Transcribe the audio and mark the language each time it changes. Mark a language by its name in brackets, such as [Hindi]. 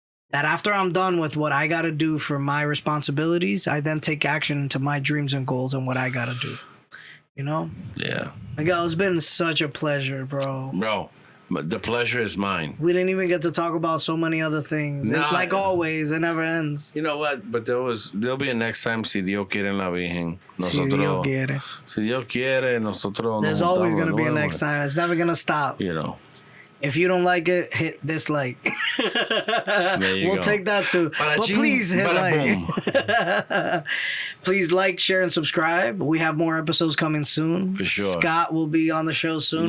[English] That after I'm done with what I got to do for my responsibilities, I then take action into my dreams and goals and what I got to do. You know? Yeah. Miguel, it's been such a pleasure, bro. Bro. The pleasure is mine. We didn't even get to talk about so many other things. Nah, like always, it never ends. You know what? But there'll be a next time. [Spanish] Si Dios quiere en la Virgen. Si Dios quiere. Si Dios quiere, nosotros. [English] There's always going to be a next time. It's never going to stop. You know. If you don't like it, hit dislike. We'll take that too. But please hit like. Please like, share, and subscribe. We have more episodes coming soon. For sure. Scott will be on the show soon.